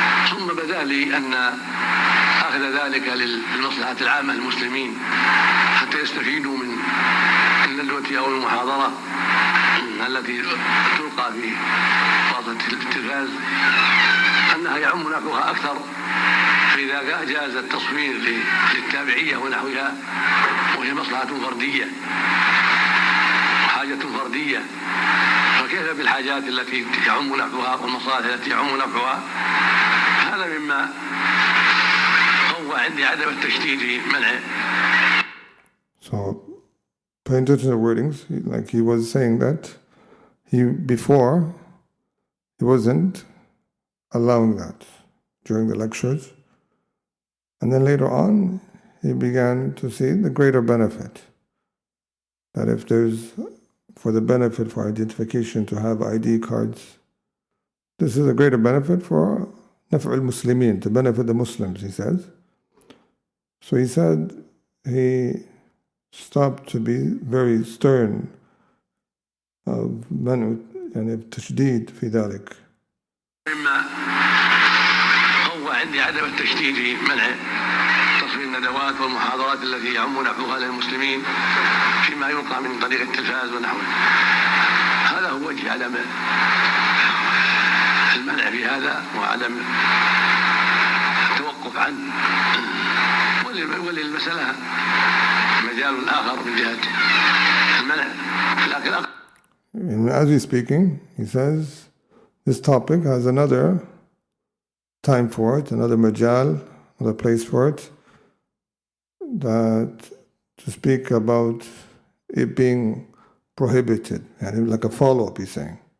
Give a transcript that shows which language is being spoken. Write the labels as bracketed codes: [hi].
[ar] ثم بدا لي أن أخذ ذلك للمصلحة العامة للمسلمين حتى يستفيدوا من الندوة أو المحاضرة التي تلقى في وسط التلفاز، أنها يعم نفعها أكثر، فإذا جاز التصوير للتابعية ونحوها وهي مصلحة فردية وحاجة فردية، فكيف بالحاجات التي يعم نفعها والمصالح التي يعم نفعها؟ هذا مما هو عندي عدم التشديد في منعه. [en] So pay attention to the wordings. Like he was saying that before he wasn't allowing that during the lectures, and then later on he began to see the greater benefit that if there's for the benefit for identification to have ID cards, this is a greater benefit for naf'ul muslimin, to benefit the Muslims, he says. So he said he stopped to be very stern of [ar] منع يعني التشديد في ذلك. مما هو عندي عدم التشديد في منع تصوير الندوات والمحاضرات التي يعم نفعها للمسلمين فيما يلقى من طريق التلفاز ونحوه. هذا هو وجه عدم المنع في هذا وعدم التوقف عنه، وللمسألة مجال آخر من جهة المنع. لكن [en] as he's speaking, he says this topic has another time for it, another majal, another place for it, that to speak about it being prohibited, and like a follow-up, he's saying.